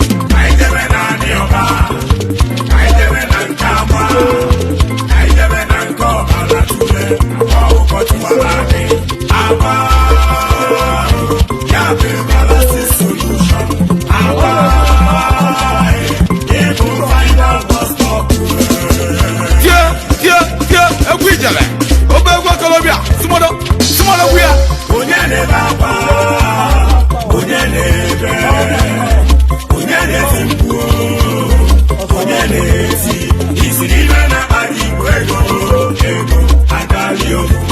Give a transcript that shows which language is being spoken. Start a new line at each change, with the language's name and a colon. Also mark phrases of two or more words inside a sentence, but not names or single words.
Igbo: Ka anyị jebe na anị ọba, ka anyị jebe na nke agba, ka anyị jebe na nke ọbara tule, ọ ụkọchukwu ala gị. Agba, ya bụ
English: everlasting solution.
Igbo: Agba, ịbụ
English: final bus stop.
Igbo: Tie, tie, tie, egwu ijele. Obe egwu okolobịa, simodo, simodo egwu ya. Onye na-ebe akwa, onye na-ebe, onye na-eti mkpu, onye na-eti, isi n'ibe na-akpa gị igwe ego, ego, agali o.